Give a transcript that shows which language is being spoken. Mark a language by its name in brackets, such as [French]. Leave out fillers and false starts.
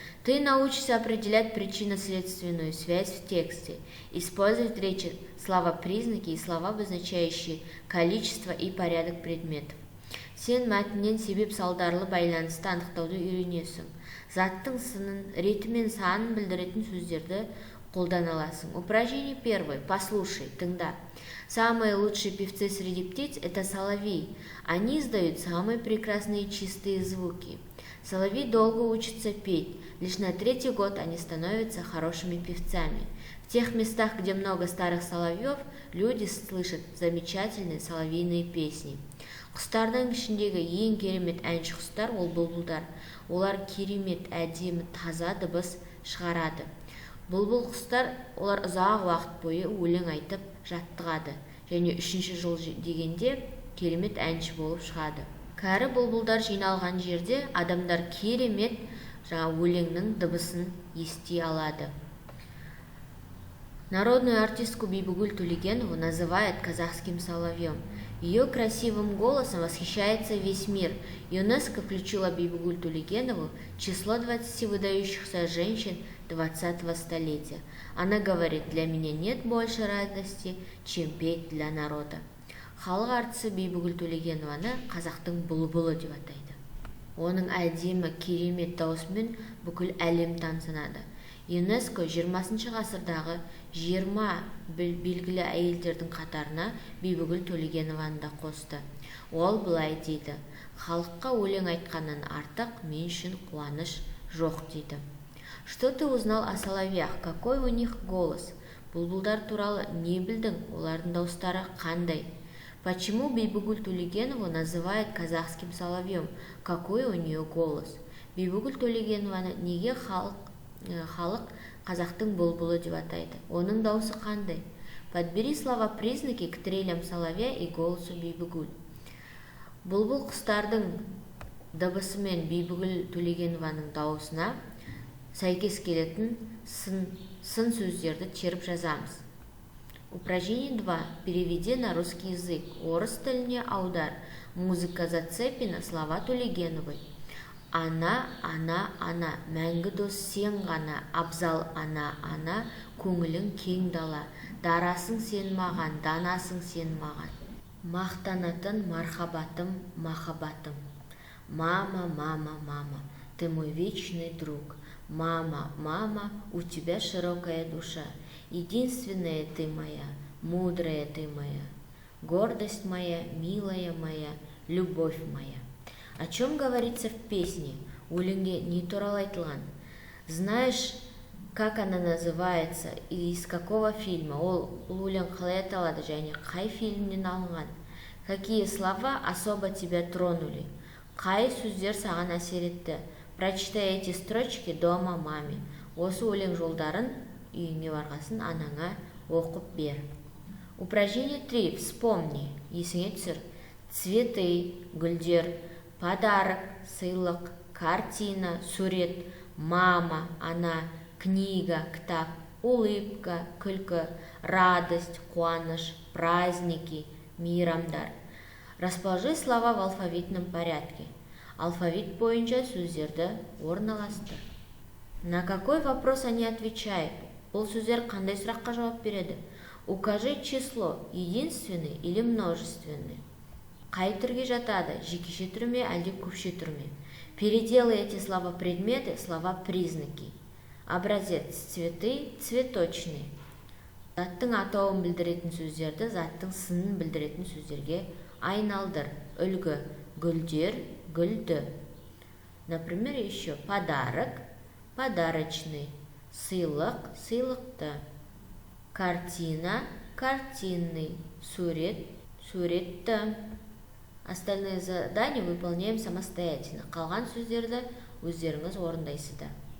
[Russian] Ты научишься определять причинно-следственную связь в тексте. Использовать в речи слова-признаки и слова, обозначающие количество и порядок предметов. [Kazakh] Сен мәтіннен себеп-салдарлы байланысты анықтауды үйренесің. Заттың сынын, реті мен санын білдіретін сөздерді қолдана аласың. [Russian] Упражнение первое. Послушай, [Kazakh] тыңда. [Russian] Самые лучшие певцы среди птиц – это соловьи. Они издают самые прекрасные чистые звуки. Соловьи долго учатся петь. Лишь на 3-й год они становятся хорошими певцами. В тех местах, где много старых соловьев, люди слышат замечательные соловьиные песни. [Kazakh] Құстардың ішіндегі ең керемет әнші құстар ол бұлбұлдар. Олар керемет, әдемі, таза дыбыс шығарады. Бұлбұл құстар олар ұзақ уақыт бойы өлең айтып жаттығады, және 3-ші жыл дегенде керемет әнші болып шығады. Кәрі бұлбұлдар жиналған жерде адамдар керемет өлеңнің дыбысын ести алады. [Russian] Народную артистку Бибигуль Тулегенову называют казахским соловьем. Ее красивым голосом восхищается весь мир. ЮНЕСКО включила Бибигуль Тулегенову в число 20 выдающихся женщин 20-го столетия. Она говорит: для меня нет больше радости, чем петь для народа. [Kazakh] Халық әртісі Бибигуль Тулегенованы қазақтың бұлбұлы деп атайды. Оның әдемі, керемет даусымен бүкіл әлем танысынады. ЮНЕСКО 20 ғасырдағы 20 белгілі әйелдердің қатарына Бибигуль Тулегенованы да қосты. Ол былай дейді: халыққа өлең айтқаннан артық мен үшін қуаныш жоқ дейді. [Russian] Что ты узнал о соловьях? Какой у них голос? [Kazakh] Бұлбұлдар туралы не білдің? Олардың дауыстары қандай? [Russian] Почему Бибигуль Тулегенову называют казахским соловьем? Какой у нее голос? [Kazakh] Бибигуль Тулегенованы неге халық қазақтың бұлбұлы деп атайды? Оның дауысы қандай? [Russian] Подбери слова-признаки к трелям соловья и голосу Бибигуль. [Kazakh] Бұлбұл құстардың дыбысы мен Бибигуль Тулегенованың дауысына сәйкес келетін сын сөздерді теріп жазамыз. [Russian] Упражнение 2. Переведи на русский язык. [Kazakh] Орыс тіліне аудар. [Russian] Музыка зацепина, слова Тулегеновой. [Kazakh] Ана, мәңгі дос сен ғана. Абзал ана, көңілің кең дала. Дарасың сен маған, данасың сен маған. Мақтанатын мархабатым, махаббатым. [Russian] Мама, ты мой вечный друг. Мама, у тебя широкая душа. Единственная ты моя, мудрая ты моя. Гордость моя, милая моя, любовь моя. О чем говорится в песне? [Kazakh] Өлеңге не туралы айтылған? [Russian] Знаешь, как она называется и из какого фильма? [Kazakh] Ол өлең қалай аталады және қай фильмнен алынған? [Russian] Какие слова особо тебя тронули? [Kazakh] Қай сөздер саған әсер етті? [Russian] Прочитай эти строчки дома маме. [Kazakh] Осы өлең жолдарын үйіңе барғасын анаңа оқып бер. [Russian] Упражнение 3. Вспомни. [Kazakh] Есіңе түсір. [Russian] Цветы, гүлдер, подарок, сыйлық, картина, сурет, мама, ана, книга, кітап, улыбка, күлкі, радость, қуаныш, праздники, мейрамдар. Расположи слова в алфавитном порядке. [Kazakh] Алфавит бойынша сөздерді орналастыр. [Russian] На какой вопрос они отвечают? [Kazakh] Бұл сөздер қандай сұраққа жауап береді? [Russian] Укажи число, единственный или множественный. [Kazakh] Қай түрге жатады? Жекеше түр ме, әлде көпше түр ме? [Russian] Переделай эти слова-предметы, слова-признаки. Образец: цветы, цветочные. [Kazakh] Заттың атауын білдіретін сөздерді заттың сынын білдіретін сөздерге айналдыр. Үлгі: гүлдер, гүлді. [Russian] Например, еще подарок, подарочный. [Kazakh] Сыйлық, сыйлықты. [Russian] Картина, картинный. [Kazakh] Сурет, суретті. [Russian] Остальные задания выполняем самостоятельно. [Kazakh] Қалған сөздерді өздеріңіз орындайсыздар.